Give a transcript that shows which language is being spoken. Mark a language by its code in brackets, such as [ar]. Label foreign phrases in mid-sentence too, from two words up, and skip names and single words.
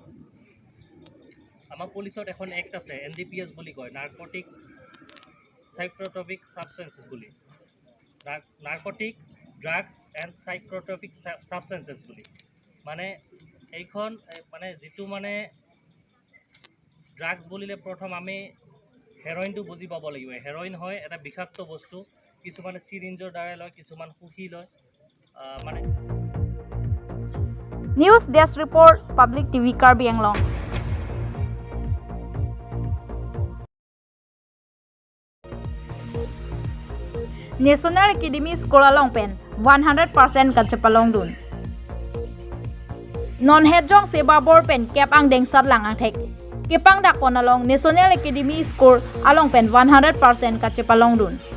[as] আমাৰ পুলিচত এখন এক্ট আছে NDPS বুলি কয় [en] narcotic psychotropic substances [as] বুলি [en] narcotic drugs and psychotropic substances [as] বুলি মানে এইখন মানে যিটো মানে ড্ৰাগছ বুলিলে প্ৰথম আমি হেৰইনটো বুজি পাব লাগিব হেৰইন হয় এটা বিষাক্ত বস্তু কিছুমানে সিৰিঞ্জৰ দ্বাৰা লয় কিছুমান সুখী লয় মানে [en] News Desk Report [mjw] Public TV Karbi Anglong National Academy School along pen 100% kachapalong dun Non Hejong Sebabor pen Kepang Dengsat Langang Thek Kepang Dak Ponalong National Academy School along pen 100% kachapalong dun